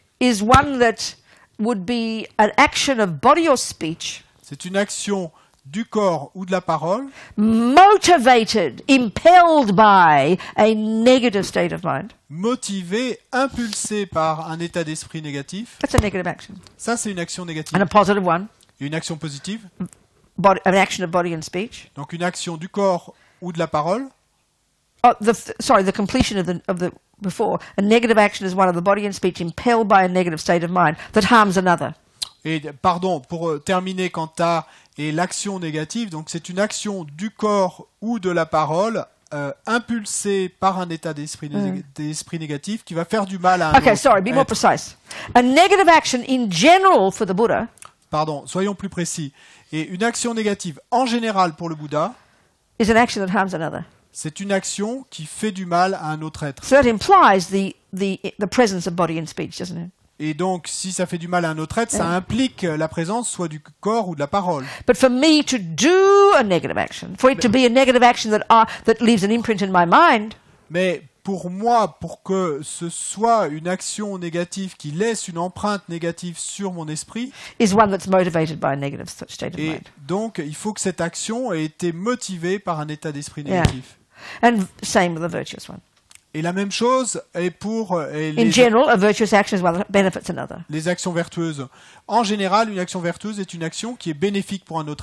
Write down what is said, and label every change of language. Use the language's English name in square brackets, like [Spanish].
[English] is one that would be an action of body or speech, [French] c'est une action du corps ou de la parole, [English] motivated, impelled by a negative state of mind. [French] motivée, impulsée par un état d'esprit négatif. [English] That's a negative action. [French] Ça, c'est une action négative. [English] And a positive one, [French] Et une action positive, [English] an action of body and speech. [French] donc une action du corps ou de la parole. [English] Oh, the completion of the before. A negative action is one of the body and speech impelled by a negative state of mind that harms another. [French] Et pardon, pour terminer quant à et l'action négative, donc c'est une action du corps ou de la parole impulsée par un état d'esprit négatif qui va faire du mal à un [English] Okay, [French] autre [English] sorry, be more [French] être. [English] precise. A negative action in general for the Buddha [French] Pardon, soyons plus précis. Et une action négative en général pour le Bouddha, [English] is an action that harms another. [French] c'est une action qui fait du mal à un autre être. [English] So that implies the presence of body and speech, doesn't it? [French] Et donc, si ça fait du mal à un autre être, ça implique la présence soit du corps ou de la parole. [English] But for me to do a negative action, for it to be a negative action that leaves an imprint in my mind, [French] Mais pour moi, pour que ce soit une action négative qui laisse une empreinte négative sur mon esprit, [English] is one that's motivated by a negative state of [French] et [English] mind. [French] donc il faut que cette action ait été motivée par un état d'esprit [English] Yeah. [French] négatif. [English] And same with the virtuous one. [French] Et la même chose est pour [English] In general, a virtuous action is one that benefits another. [French] les actions vertueuses. En général, une action vertueuse est une action qui est bénéfique pour un autre